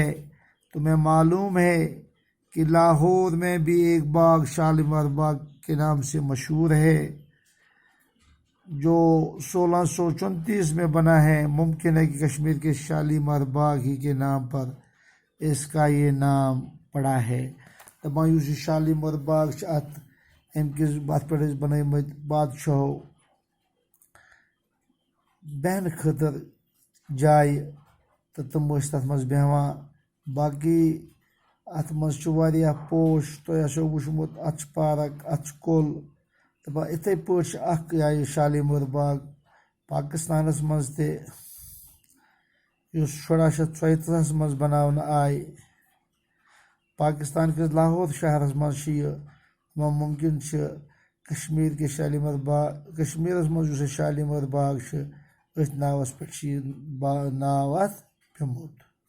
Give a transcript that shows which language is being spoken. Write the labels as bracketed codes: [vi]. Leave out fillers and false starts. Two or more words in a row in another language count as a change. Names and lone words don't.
[ur] تمہیں معلوم ہے کہ لاہور میں بھی ایک باغ شالیمار باغ کے نام سے مشہور ہے، جو 1634 میں بنا ہے۔ ممکن ہے کہ کشمیر کے شالیمار باغ ہی کے نام پر اس کا یہ نام پڑا ہے۔ [ks] دپان یُس یہ شالیمار باغ ات پہ بنٲیمٕتۍ بادشاہو بیٚہنہٕ خٲطرٕ جایہِ تہٕ تِم ٲسۍ تَتھ منٛز بیٚہوان۔ باقی اتھ منٛز چھُ واریاہ پوش، تۄہہِ آسیو وٕچھمُت، اتھ چھِ پارک، اتھ چھُ کُل۔ دپان یِتھَے پٲٹھۍ چھِ اکھ یہِ شالیمار باغ پاکستانس منٛز تہِ، یُس 1634 منٛز بناونہٕ آیہِ۔ پاکستان کِس لاہور شہرس منٛز چھِ یہِ۔ ممکن چھِ [ur] کشمیر کے شالیمار باغ، [ks] کشمیرس منٛز یُس یہِ شالیمار باغ چھِ، أتھۍ ناوس پٮ۪ٹھ چھِ یہِ ناو اتھ پیوٚمُت۔